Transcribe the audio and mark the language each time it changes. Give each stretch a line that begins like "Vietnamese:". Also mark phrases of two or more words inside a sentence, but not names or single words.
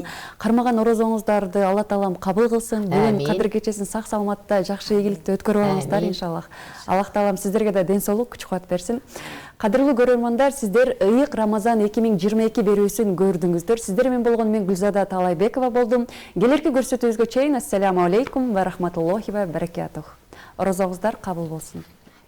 Kyrgyz: Кармаган орозоңуздарды Алла Таалам кабыл кылсын. Бүгүн Кадыр кечесин сак саламатта, жакшы ийгиликте өткөрүп алыңыздар, иншаллах. Аллах Таалам сиздерге да ден соолук, күч кубат берсин. Кадырлуу көрөрмандар, сиздер ыйык Рамазан 2022 берүүсүн көрдүңүздөр. Сиздер менен болгон мен Гүлзада Таалайбекова болдум. Келерки көрсөтүүбүзгө чейин
Arabic: السلام عليكم ورحمة الله وبركاته.
Kyrgyz: Орозоңуздар кабыл болсун.